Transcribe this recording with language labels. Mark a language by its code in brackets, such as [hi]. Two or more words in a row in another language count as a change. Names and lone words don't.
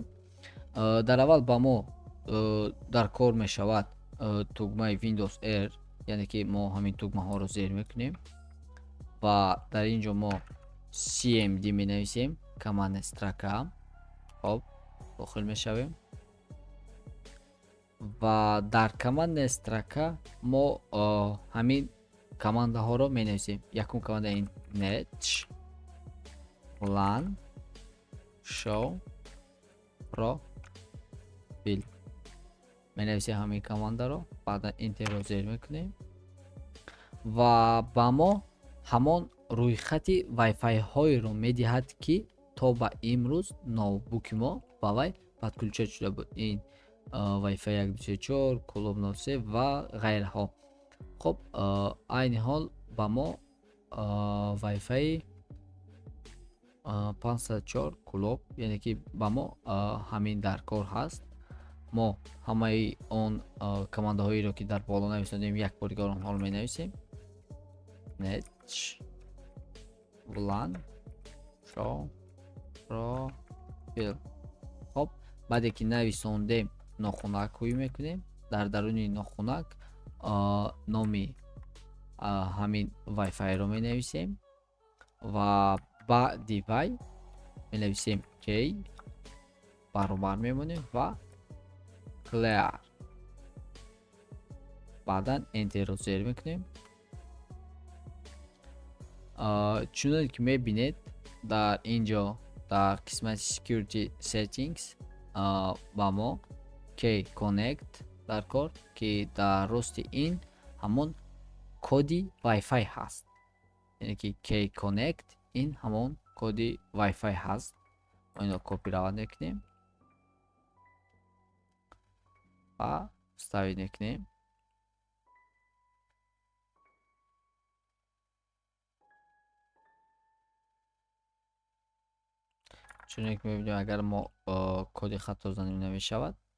[tg] Дар аввал ба мо дар кор мешавад тугмаи Windows R, яъне ки мо ҳамин тугмаҳоро зер мекунем ва дар ин ҷо мо cmd менависем, [ru] командная строка. [tg] Хоб, дохил мешавем ва дар [ru] командная строка [tg] мо ҳамин командаҳоро менависем. Якум команда ин [en] net lan show profile [tg] менависем ҳамин командаро, баъдан энтерро зер мекунем ва ба мо ҳамон рӯйхати Wi-Fi ҳоеро медиҳад, ки то ба имрӯз ноутбуки мо ба вай подключа шуда буд. Ин Wi-Fi 124, Club 03 ва ғайраҳо. Хоб, айни ҳол ба мо Wi-Fi 504 Club, яъне ки ба мо ҳамин дар кор ҳаст. Мо ҳамаи он командаҳоеро ки дар боло нависодем, як бор дигар онҳоро менависем. [en] net lan show profile. [tg] Хоб, баъде ки нависондем, нохунак ҳӯй мекунем. Дар даруни нохунак номи ҳамин Wi-Fi-ро менависем ва баъди вай менависем key, баробар мемонем ва clear, баъдан энтерро зер мекунем. Чуноне ки мебинед дар ин ҷо дар қисмати [en] security settings [tg] ба мо [en] key connect [tg] дар кор, ки дар рости ин ҳамон коди Wi-Fi ҳаст. Яъне ки [en] key connect [tg] ин ҳамон коди Wi-Fi ҳаст. Мо инро копировать мекунем ва вставид мекунем. чуноне ки мебинем, агар мо коди хато занем намешавад.